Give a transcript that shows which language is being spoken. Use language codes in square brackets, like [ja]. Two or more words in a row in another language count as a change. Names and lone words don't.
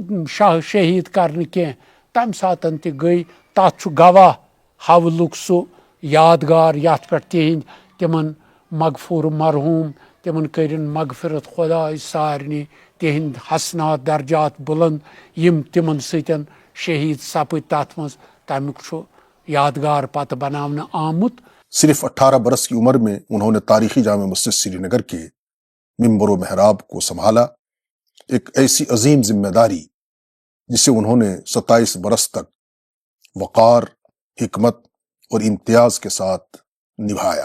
[ks] شہیٖد کرنہٕ کینٛہہ تمہِ ساتہٕ تہِ گٔے تتھ چھُ گواہ حولُک سُہ یادگار یَتھ پٮ۪ٹھ تِہِنٛدۍ تِمن مغفور مرحوٗم تِمن کٔرِن مغفرت خۄداے سارنٕے تِہِنٛدۍ حسنات درجات بُلند یِم تِمن سۭتۍ شہیٖد سپٕدۍ تَتھ منٛز تَمیُک چھُ یادگار پتہٕ بناونہٕ آمُت. [ur] صرف 18 برس کی عمر میں انہوں نے تاریخی جامع مسجد سری نگر کے ممبر و محراب کو سنبھالا، ایک ایسی عظیم ذمہ داری جسے انہوں نے 27 برس تک وقار، حکمت اور امتیاز کے ساتھ نبھایا.